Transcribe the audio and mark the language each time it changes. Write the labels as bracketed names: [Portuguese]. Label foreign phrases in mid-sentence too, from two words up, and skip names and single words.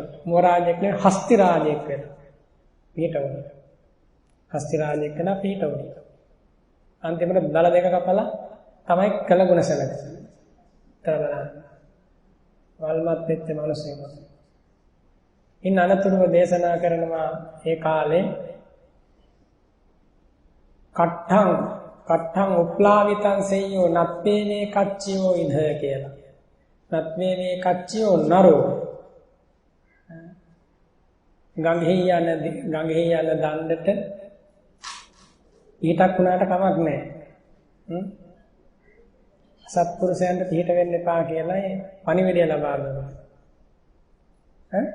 [Sinhala] මුව රාජයෙක් නෙවෙයි හස්ති රාජයෙක් වෙනා. පිට වුණා. හස්ති රාජයෙක් වෙනා පිට වුණා. අන්තිමට දල දෙක කපලා තමයි කළ ගුණ සැලකෙන්නේ. තරබලන්න. වල්මත් වෙච්ච මිනිසෙක්. ඉන්න අනතුරුව දේශනා කරනවා ඒ කාලේ [Pali] කට්ඨං උප්ලාවිතං සෙය්‍යෝ නත්වේනේ කච්චියෝ ඉධ [Sinhala] කියලා. [Pali] නත්වේනේ කච්චියෝ නරෝ. [Sinhala] ගංගෙහි යන දණ්ඩට පිටක් වුණාට කමක් නැහැ. සත්පුරුෂයන්ට පිට වෙන්න එපා කියලා පණිවිඩය ලබා දුන්නා.